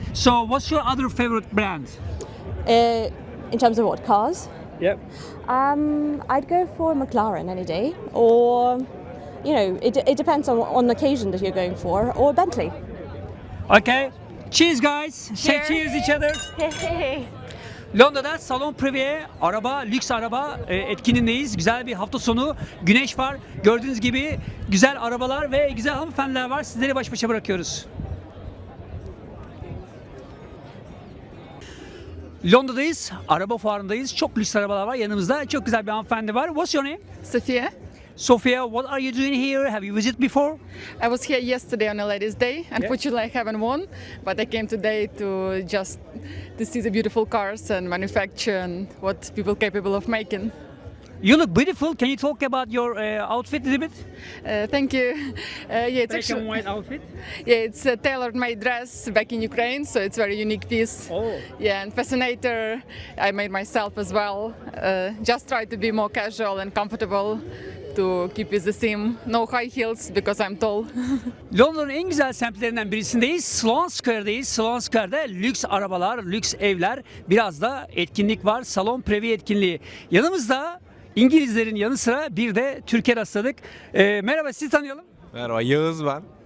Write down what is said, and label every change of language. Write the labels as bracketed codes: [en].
[en] So what's your other favorite brand? In terms of what, cars? Yep. I'd go for McLaren any day, or, you know, it depends on the occasion that you're going for, or Bentley. Okay. Cheers guys. Say cheers each other. [tr] Londra'da Salon Privé araba, lüks araba etkinliğindeyiz. Güzel bir hafta sonu. Güneş var. Gördüğünüz gibi güzel arabalar ve güzel hanımefendiler var. Sizleri baş başa bırakıyoruz. Londra'dayız, araba fuarındayız. Çok lüks arabalar var yanımızda. Çok güzel bir hanımefendi var. [en] What's your name? Sophia. Sophia, what are you doing here? Have you visited before? I was here yesterday on a ladies' day. Unfortunately, I haven't won, but I came today to see the beautiful cars and manufacture and what people capable of making. You look beautiful. Can you talk about your outfit a little bit? Thank you. Yeah, it's Black actually and white outfit. yeah, it's a tailor-made dress back in Ukraine, so it's very unique piece. Oh. Yeah, and fascinator I made myself as well. Just try to be more casual and comfortable. To keep with the theme. No high heels because I'm tall. [tr] Londra'nın en güzel semtlerinden birisindeyiz. Sloane Square'deyiz. Sloane Square'da lüks arabalar, lüks evler, biraz da etkinlik var. Salon Previ etkinliği. Yanımızda İngilizlerin yanı sıra bir de Türkiye rastladık. Merhaba, sizi tanıyalım. Merhaba, Yağız ben.